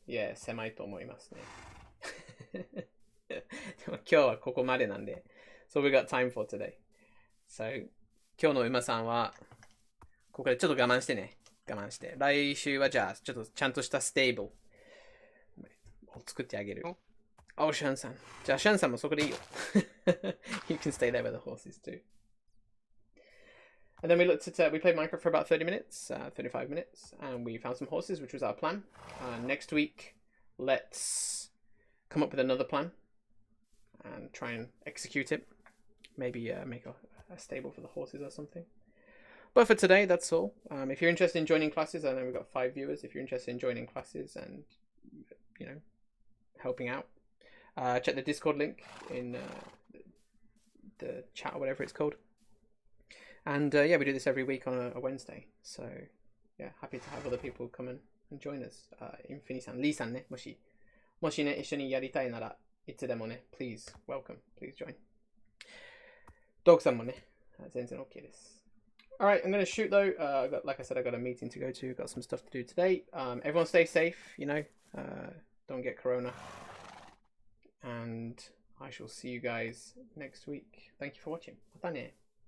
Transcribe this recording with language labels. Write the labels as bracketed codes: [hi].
[ja] いや、狭いと思いますね。でも今日はここまでなんで。 [en] So we got time for today. So [ja] 今日の馬さんはここでちょっと我慢してね。我慢して。来週はじゃあちょっとちゃんとしたステーブルを作ってあげる。 [en] Oh, [ja] シャンさん。じゃあシャンさんもそこでいいよ。 [en] You can stay there with the horses too. And then we looked at, we played Minecraft for about 30 minutes, 35 minutes, and we found some horses, which was our plan. Next week, let's come up with another plan and try and execute it. Maybe make a stable for the horses or something. But for today, that's all. If you're interested in joining classes, I know we've got 5 viewers. If you're interested in joining classes and, you know, helping out, check the Discord link in the chat or whatever it's called. And yeah, we do this every week on a Wednesday. So yeah, happy to have other people come and join us. [ja] Infinity さん、リーさんね、もしね、一緒にやりたいならいつでもね、 [en] please welcome, please join. [ja] ドグさんもね、全然 OK です。 [en] Alright, I'm gonna shoot though. Like I said, I got a meeting to go to. Got some stuff to do today. Everyone stay safe, you know. Don't get corona. And I shall see you guys next week. Thank you for watching. [ja] またね。